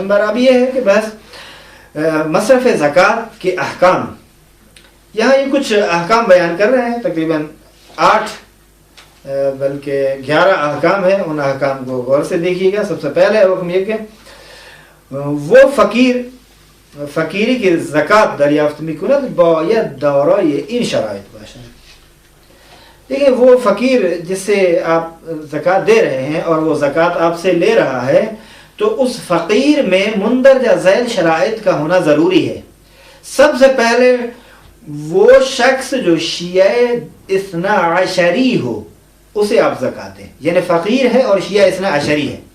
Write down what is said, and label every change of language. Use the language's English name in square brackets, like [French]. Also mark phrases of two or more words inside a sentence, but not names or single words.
[Urdu] نمبر اب یہ ہے کہ بس مصرف زکوٰۃ کے احکام، یہاں یہ کچھ احکام بیان کر رہے ہیں، تقریباً 8 بلکہ 11 احکام ہیں. ان احکام کو غور سے دیکھیے گا. سب سے پہلے حکم یہ کہ [Persian] وہ فقیری کی زکوٰۃ دریافت میکند باید دارای این شرایط باشد. [Urdu] دیکھیں وہ فقیر جس سے آپ زکوٰۃ دے رہے ہیں اور وہ زکوٰۃ آپ سے لے رہا ہے تو اس فقیر میں مندرجہ ذیل شرائط کا ہونا ضروری ہے. سب سے پہلے وہ شخص جو شیعہ اثنا عشری ہو اسے آپ زکوٰۃ دیں، یعنی فقیر ہے اور شیعہ اثنا عشری ہے.